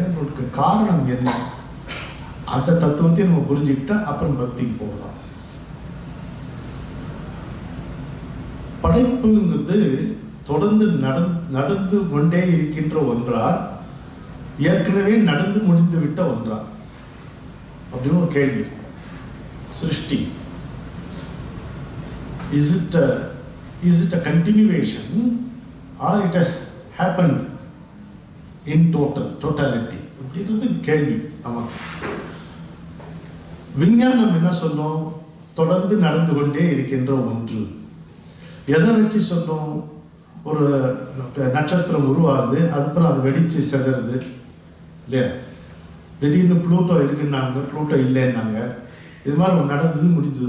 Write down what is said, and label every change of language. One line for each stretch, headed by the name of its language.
Tamil: அதற்கு காரணம் என்ன? அந்த தத்துவத்தையும் நம்ம புரிஞ்சுக்கிட்டா அப்புறம் பக்திக்கு போகலாம். படைப்புங்கிறது தொடர்ந்து நடந்து கொண்டே இருக்கின்ற ஒன்றா, ஏற்கனவே நடந்து முடிந்து விட்ட ஒன்றா? அப்படின்னு ஒரு கேள்வி.
English: சிருஷ்டி is it a continuation or it has happened in totality
Tamil: அப்படின்றது கேள்வி. நமக்கு விஞ்ஞானம் என்ன சொல்லும்? தொடர்ந்து நடந்து கொண்டே இருக்கின்ற ஒன்று. எதை வச்சு சொல்லும்? ஒரு நட்சத்திரம் உருவாகுது, அதுக்கப்புறம் அது வெடிச்சு செதறது இல்லையா? திடீர்னு ப்ளூட்டோ இருக்குன்னாங்க, ப்ளூட்டோ இல்லைன்னாங்க. இது மாதிரி நடந்தது முடிஞ்சது.